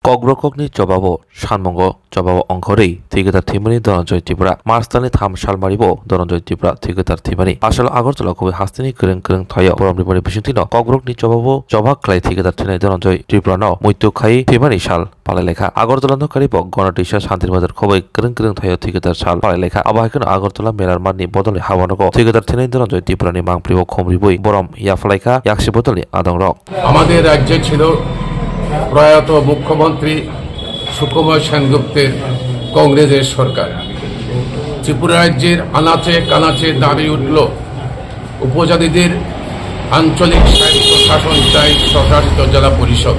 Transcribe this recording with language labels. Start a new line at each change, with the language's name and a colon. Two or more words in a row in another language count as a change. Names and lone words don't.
Kok Borok: कग्रकगनि जबाबो सानमंग जबाबो अंघरै थिगेदार थिमानि धनन्जय त्रिपुरा मार्चदाननि 3 साल मारिबो धनन्जय त्रिपुरा थिगेदार थिमानि आसल आगरतला खुबै हास्तिनि गोरों गोरों थायो बरमनिबनि बिसुंथिनो कग्रकनि जबाबो जबाब खालाय थिगेदार थिनाय धनन्जय त्रिपुरानो मृत्यु खाई थिमानि साल पालाय लेखा आगरतलानो कारिबो गणदेशा शान्तिबाजार खुबै गोरों गोरों थायो थिगेदार साल पालाय लेखा आबाहायखनो आगरतला मेरारमाननि बदले हावानगो थिगेदार थिनाय धनन्जय त्रिपुरानि मांप्रिबो खमरिबोई बरम याफलायखा याक्सि बदलनि आदंरक
Bangla: আমাদের রাজ্যে ছিল প্রয়াত মুখ্যমন্ত্রী সুকুমার সেনগুপ্তের কংগ্রেসের সরকার। ত্রিপুরা রাজ্যের আনাচে কানাচে দাবি উঠল উপজাতিদের আঞ্চলিক স্বায়ত্ত শাসন চাই স্বশাসিত জেলা পরিষদ।